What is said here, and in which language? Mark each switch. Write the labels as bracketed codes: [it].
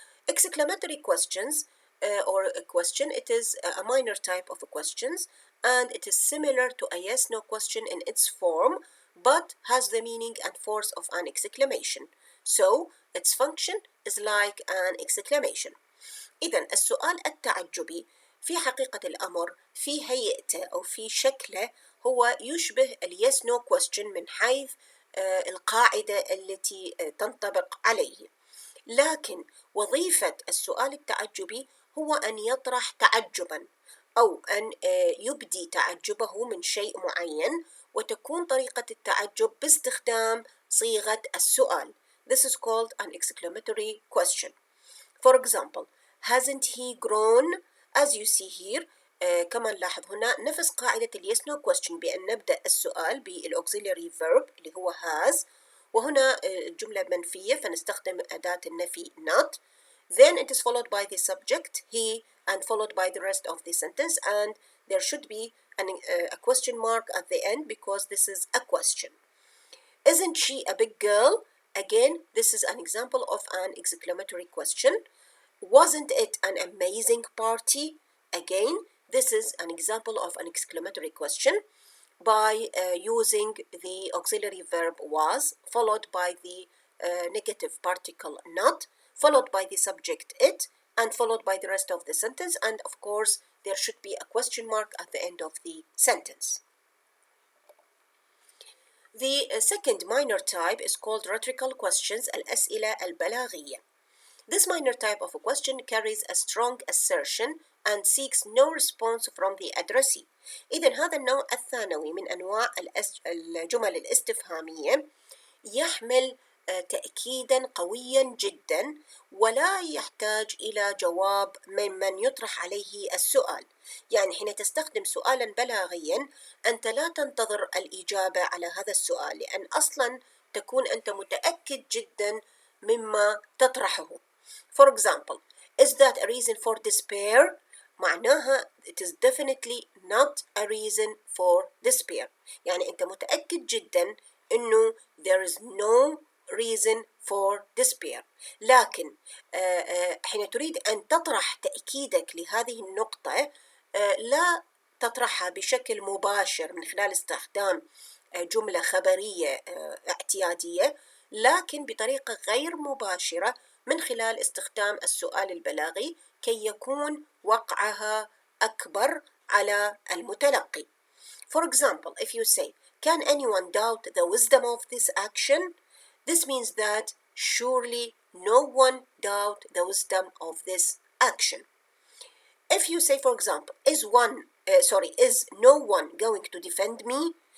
[en] Exclamatory questions or a question, it is a minor type of questions, and it is similar to a yes-no question in its form, but has the meaning and force of an exclamation. So its function is like an exclamation. [ar] إذن السؤال التعجبي في حقيقة الأمر في هيئته أو في شكله هو يشبه اليس نو question من حيث القاعدة التي تنطبق عليه، لكن وظيفة السؤال التعجبي هو أن يطرح تعجبا أو أن يبدي تعجبه من شيء معين، وتكون طريقة التعجب باستخدام صيغة السؤال. [en] This is called an exclamatory question. For example, hasn't he grown? As you see here. [ar] كما نلاحظ هنا نفس قاعدة ال yes no question بأن نبدأ السؤال بالauxiliary verb اللي هو has، وهنا الجملة منفية فنستخدم أداة النفي not. [en] Then it is followed by the subject he and followed by the rest of the sentence, and there should be a question mark at the end because this is a question. Isn't she a big girl? Again, this is an example of an exclamatory question. Wasn't it an amazing party? Again, this is an example of an exclamatory question by using the auxiliary verb was, followed by the negative particle not, followed by the subject it, and followed by the rest of the sentence, and of course there should be a question mark at the end of the sentence. The second minor type is called rhetorical questions, [ar] الأسئلة البلاغية. [en] This minor type of a question carries a strong assertion and seeks no response from the addressee. [ar] إذن هذا النوع الثانوي من أنواع الجمل الاستفهامية يحمل تأكيدا قويا جدا ولا يحتاج إلى جواب ممن يطرح عليه السؤال. يعني حين تستخدم سؤالا بلاغيا أنت لا تنتظر الإجابة على هذا السؤال، لأن أصلا تكون أنت متأكد جدا مما تطرحه. [en] For example, is that a reason for despair? [ar] معناها [en] it is definitely not a reason for despair. [ar] يعني أنت متأكد جدا إنه [en] there is no reason for despair. [ar] لكن حين تريد أن تطرح تأكيدك لهذه النقطة لا تطرحها بشكل مباشر من خلال استخدام جملة خبرية اعتيادية، لكن بطريقة غير مباشرة من خلال استخدام السؤال البلاغي كي يكون وقعها أكبر على المتلقي. [en] For example, if you say, can anyone doubt the wisdom of this action? This means that surely no one doubt the wisdom of this action. If you say, for example, is no one going to defend me?